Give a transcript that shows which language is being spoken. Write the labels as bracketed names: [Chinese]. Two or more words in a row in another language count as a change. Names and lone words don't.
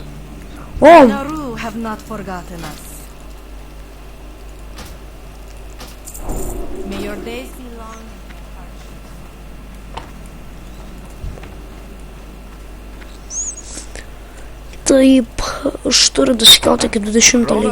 [English] O! Naru have not forgotten us. May your days be long and your hardships. [Lithuanian] Taip, aš turiu daskiauti iki 20 lygio.